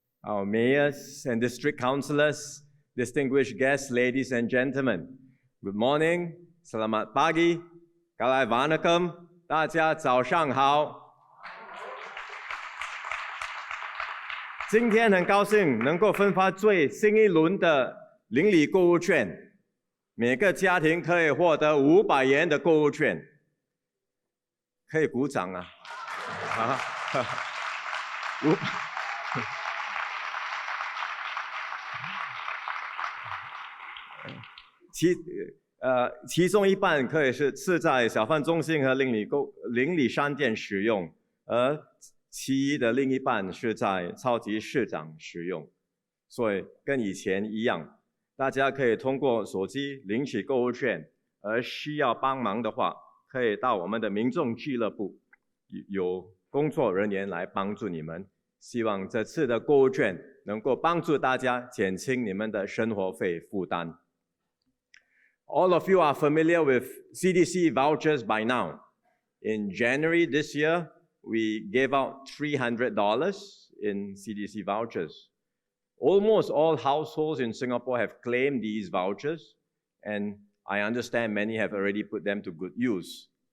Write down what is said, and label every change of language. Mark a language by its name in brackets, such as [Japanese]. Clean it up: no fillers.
[English] our mayors and district councillors, distinguished guests, ladies and gentlemen. Good morning, [Malay] selamat pagi, [Tamil] kalai vanakkam, [Chinese] 大家早上好。今天很高兴能够分发最新一轮的邻里购物券，每个家庭可以获得500元的购物券，可以鼓掌啊！其中一半可以是在小贩中心和邻里商店使用，而其余的另一半是在超级市场使用。所以跟以前一样，大家可以通过手机领取购物券，而需要帮忙的话，可以到我们的民众俱乐部，有工作人员来帮助你们。希望这次的购物券能够帮助大家减轻你们的生活费负担。 [English] All of you are familiar with CDC Vouchers by now. In January this year, we gave out $300 in CDC Vouchers. Almost all households in Singapore have claimed these vouchers, and I understand many have already put them to good use.